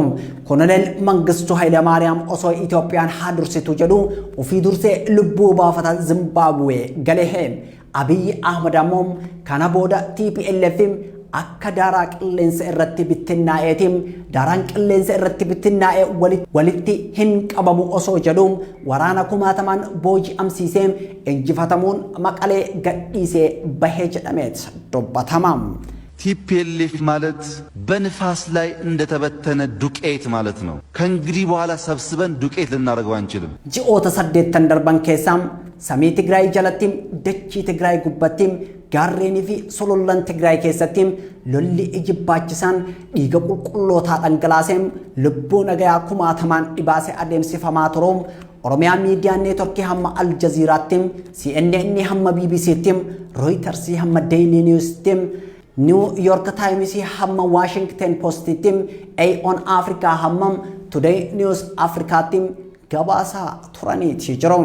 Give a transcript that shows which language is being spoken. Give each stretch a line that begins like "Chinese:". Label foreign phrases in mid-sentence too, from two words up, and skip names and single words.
Oromo: Koloneel Mangistuu Hayilamaariyaam osoo Itoophiyaan haa dursitu jedhu ofii dursee lubbuu baafata Zimbaabuwee galee Abiy Ahmed ammoo kana booda TPLF akka daaraa qilleensa irratti bittinnaa'eetiin daaraan qilleensa irratti bittinnaa'ee walitti hin qabamu osoo jedhuun waraana kumaatamaan booji'amsiisee injifatamuun maqalee gadhiisee bahee jedhameet dubbatama.
Amharic: TPLF ማለት በንፋስ ላይ እንደተበተነ ዱቄት ማለት ነው። ከእንግዲህ በኋላ ሰብስበን ዱቄት ልናደርገው አንችልም።
Oromo: ji'oota 8 darban keessaa samii Tigraay jalattiin dachii Tigraay gubbattiin gaarreenii fi solollan Tigraay keessattiin lolli ijibbaachisaan dhiiga qulqullootaa dhangalaaseen lubbuu nagayaa kumaatamaan dhibaasee adeemsifamaa turuun Oromiyaa miidiyaan neetworkii hamma Al Jazeeraattiin CNN hamma BBC'ttiin Reuters hamma Daily News'ttiin New York Times hamma Washington Post'ttiin Aeon Africa hamma Today News Africaattiin gabaasaa turaniiti jiru.